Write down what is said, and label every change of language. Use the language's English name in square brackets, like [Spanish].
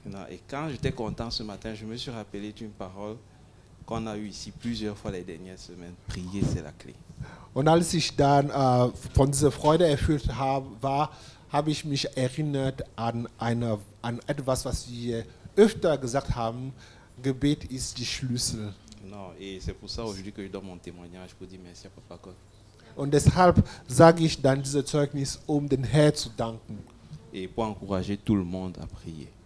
[French] Et quand j'étais content ce matin, je me suis rappelé d'une parole qu'on a eue ici plusieurs fois les dernières semaines. Prier, c'est la clé. [German] Und als ich dann von dieser Freude erfüllt war, habe ich mich erinnert an etwas, was wir öfter gesagt haben: Gebet ist die Schlüssel. [French] Non, et c'est pour ça aujourd'hui que je donne mon témoignage pour dire merci à Papa God. [German] Und deshalb sage ich dann dieses Zeugnis, um den Herrn zu danken. [French] Et pour encourager tout le monde à prier.